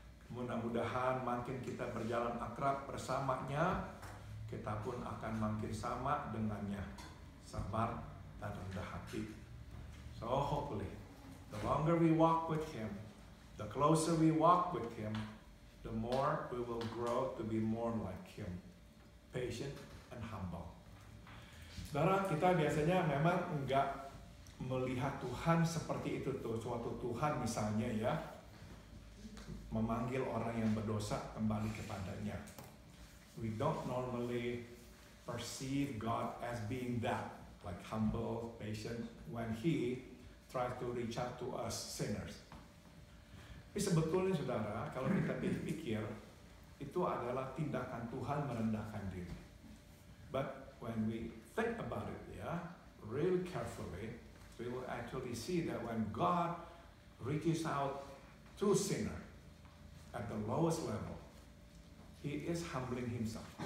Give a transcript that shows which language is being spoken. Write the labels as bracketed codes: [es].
[id] Mudah-mudahan makin kita berjalan akrab bersamanya, kita pun akan makin sama dengannya. Sabar dan rendah hati. [en] So hopefully, the longer we walk with Him, the closer we walk with Him, the more we will grow to be more like Him. Patient and humble. [id] Saudara, kita biasanya memang enggak melihat Tuhan seperti itu tuh. Suatu Tuhan misalnya ya, memanggil orang yang berdosa kembali kepadanya. [en] We don't normally perceive God as being that, like humble, patient, when He tries to reach out to us sinners. [id] Tapi sebetulnya saudara, kalau kita pikir, itu adalah tindakan Tuhan merendahkan diri. [en] But when we think about it, really carefully, we will actually see that when God reaches out to sinner at the lowest level, He is humbling Himself.